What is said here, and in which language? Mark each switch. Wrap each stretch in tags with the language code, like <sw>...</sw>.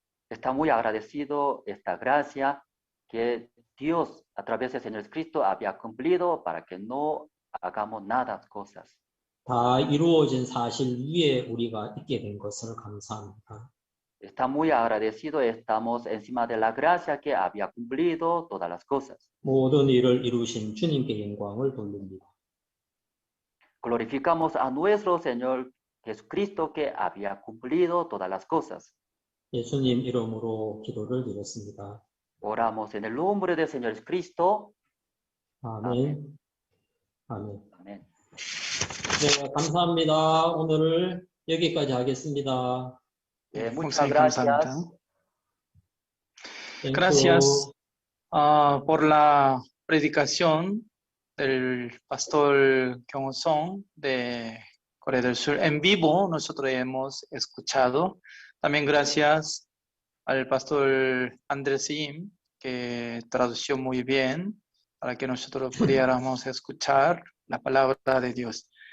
<es>Está muy agradecido esta gracia que Dios a través del Señor Cristo había cumplido para que no hagamos nada cosas.</es> <ko>다 이루어진 사실 위에 우리가 있게 된 것을 감사합니다.</ko> <es>Está muy agradecido, estamos encima de la gracia que había cumplido todas las cosas.</es> <ko>모든 일을 이루신 주님께 영광을 돌립니다.</ko> <es>Glorificamos a nuestro Señor Jesucristo que había cumplido todas las cosas.</es> <ko>예수님 이름으로 기도를 드렸습니다.</ko> <es>Oramos en el nombre del Señor Jesucristo.</es> <ko>아멘. 아멘.</ko> <es>Amén.</es> <ko>네, 감사합니다. 오늘 여기까지 하겠습니다.</ko> <es>Muchas gracias. Gracias por la predicación del pastor Kyung Song de Corea del Sur. En vivo nosotros hemos escuchado. También gracias al pastor Andrés Im, que tradució muy bien para que nosotros pudiéramos escuchar la palabra de Dios.</es>